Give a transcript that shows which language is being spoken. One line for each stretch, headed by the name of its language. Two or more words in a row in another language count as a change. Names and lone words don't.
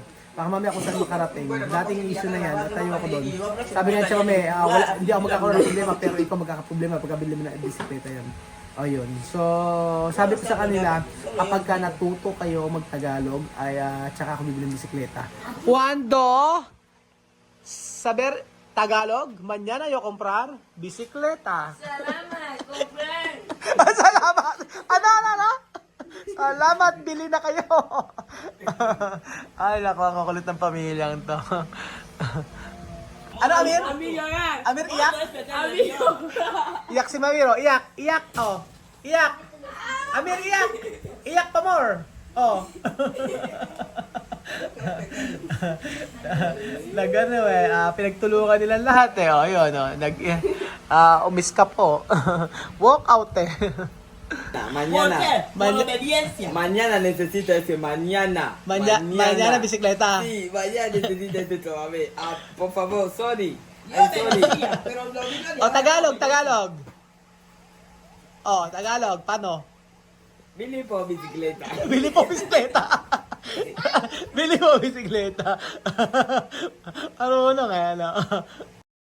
Filipino: Baka mamaya kung saan makarating. Dating issue na yan, at tayo ako doon. Sabi nga siya kami, hindi ako magkakaroon ng problema, pero ikaw magkakaproblema pagkabili mo ng bisikleta yan. Ayun. So, sabi ko sa kanila, kapag ka natuto kayo mag-Tagalog, ay tsaka ako bibili ng bisikleta.
Spanish: Cuando saber Tagalog, mañana yo comprar bisikleta.
Filipino: Salamat, comprar. Salamat! Ano? Salamat, bili na kayo. Ay, naku, ang kukulit ng pamilyang to. Ano, Amir? Amir, iyak? Iyak si Mamiro, iyak, oh. Iyak. Amir, iyak. Iyak pa more. Oh. Nagano pinagtulungan nila lahat eh. Oh, yun, oh. Umiskap po.
English: Walk out eh.
Spanish: Mañana. Por obediencia. Mañana necesito ese mañana. Mañana bisikleta. Sí, mañana necesito ese todavía. Por favor,
English: sorry.
Spanish: Yo
English: I'm
Spanish: te
English: sorry.
Spanish: decía, pero lo vino de
Filipino: Oh, Tagalog. Oh, Tagalog, paano? Bili po bisikleta. Bili po bisikleta. Bili po bisikleta. Ano na kaya na?